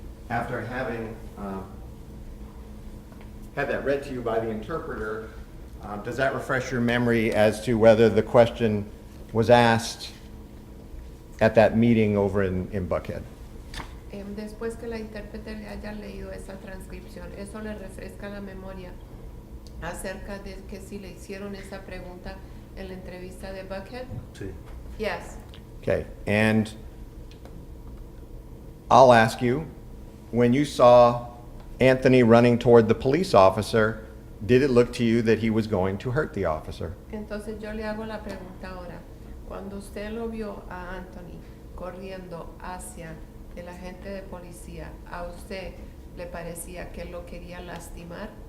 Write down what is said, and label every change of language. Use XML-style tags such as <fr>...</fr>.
<en>After having had that read to you by the interpreter, does that refresh your memory as to whether the question was asked at that meeting over in Buckhead?</en> <es>Después que la intérprete le haya leído esa transcripción, ¿eso le refresca la memoria acerca de que si le hicieron esa pregunta en la entrevista de Buckhead? sí.</es> <en>Yes. Okay, and I'll ask you, when you saw Anthony running toward the police officer, did it look to you that he was going to hurt the officer?</en> <es>Entonces yo le hago la pregunta ahora. Cuando usted lo vio a Anthony corriendo hacia el agente de policía, ¿a usted le parecía que él lo quería lastimar?</es>